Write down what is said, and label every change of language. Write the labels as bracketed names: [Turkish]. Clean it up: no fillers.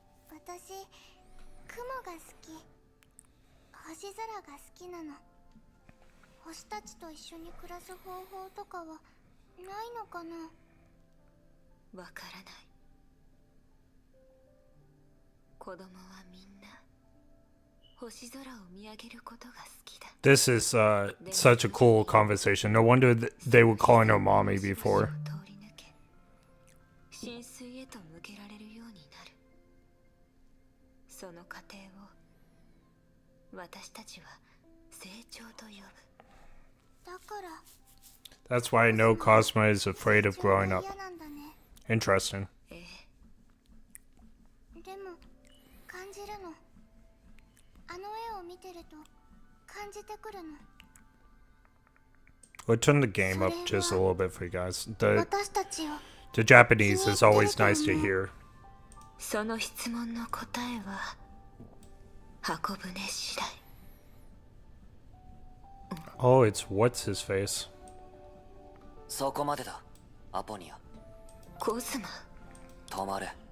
[Japanese] 私、雲が好き。星空が好きなの。星たちと一緒に暮らす方法とかはないのかな。わからない。子供はみんな星空を見上げることが好きだ。 [English] This is such a cool conversation. No wonder they were calling her mommy before. [Japanese] 通り抜け深水へと向けられるようになる。その過程を私たちは成長と呼ぶ。だから [English] That's why I know Cosmo is afraid of growing up. [Japanese] 嫌なんだね。 [English] Interesting. [Japanese] ええ、でも感じるの。あの絵を見てると感じてくるの。 [English] We'll turn the game up just a little bit for you guys. The [Japanese] 私たちを [English] the Japanese is always nice to hear. [Japanese] その質問の答えは箱舟次第。 [English] Oh, it's what's his face. [Japanese] そこまでだ、アポニア。コズマ、止まれ。